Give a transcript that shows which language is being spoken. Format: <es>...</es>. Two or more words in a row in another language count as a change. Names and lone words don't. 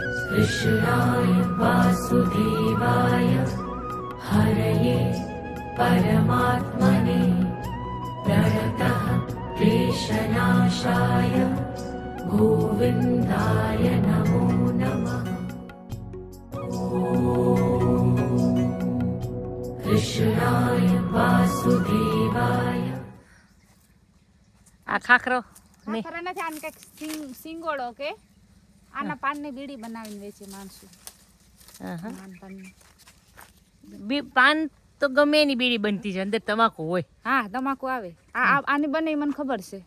<sa>कृष्णाय वासुदेवाय हरये परमात्मने प्रणतः क्लेशनाशाय गोविन्दाय नमो नमः। कृष्णाय वासुदेवाय।</sa> <gu>આ ખાખરો ખાખરા નથી, આને કંઈક સિંગોડો કે આના પાનની બીડી બનાવીને વેચે માણસો. પાન તો ગમે એની બીડી બનતી છે, અંદર તમાકુ હોય. હા, તમાકુ આવે. આની બને મને ખબર છે.</gu>